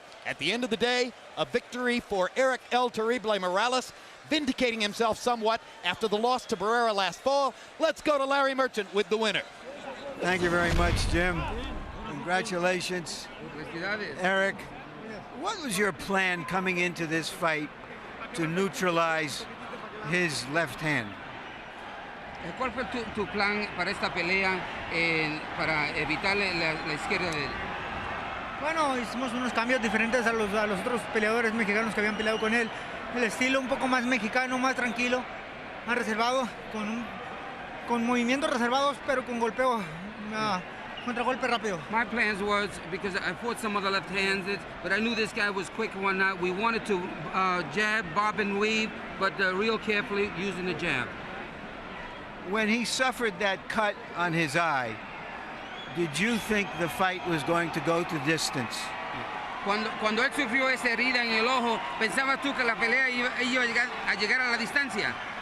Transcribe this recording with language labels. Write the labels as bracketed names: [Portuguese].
[English] At the end of the day, a victory for Erik El Terrible Morales, vindicating himself somewhat after the loss to Barrera last fall. Let's go to Larry Merchant with the winner. Thank you very much, Jim. Congratulations, Erik. What was your plan coming into this fight to neutralize his left hand? [Spanish] ¿Cuál fue tu plan para esta pelea para evitar la izquierda de él? Bueno, hicimos unos cambios diferentes a los otros peleadores mexicanos que habían peleado con él. El estilo un poco más mexicano, más tranquilo, más reservado, con movimientos reservados, pero con golpeo, contragolpe rápido. [English] My plans was, because I fought some other left-handed, but I knew this guy was quick and whatnot. We wanted to jab, bob and weave, but real carefully using the jab. When he suffered that cut on his eye, did you think the fight was going to go to distance? [Spanish] Cuando él sufrió esa herida en el ojo, ¿pensabas tú que la pelea iba a llegar a la distancia?